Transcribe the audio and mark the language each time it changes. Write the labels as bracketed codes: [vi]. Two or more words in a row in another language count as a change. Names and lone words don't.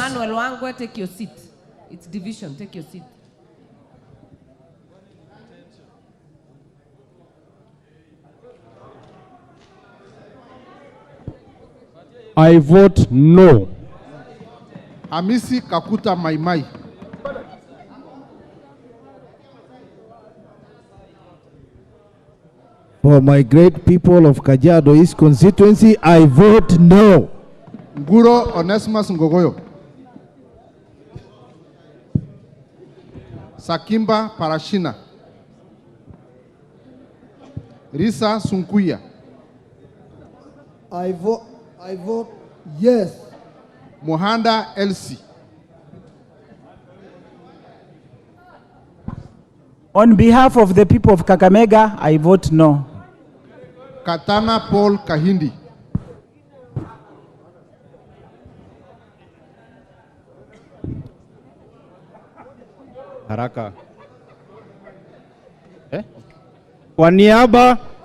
[en] Emmanuel Wangwe, take your seat. It's division, take your seat. I vote no. Hamisi Kakuta Maimai. For my great people of Kajiado East constituency, I vote no. Nguro Onesimus Ngogoyo. Sakimba Parashina. Risa Sunkuya. I vote yes. Mohanda Elsie. On behalf of the people of Kakamega, I vote no. Katana Paul Kahindi. Haraka. [sw] Kwa niaba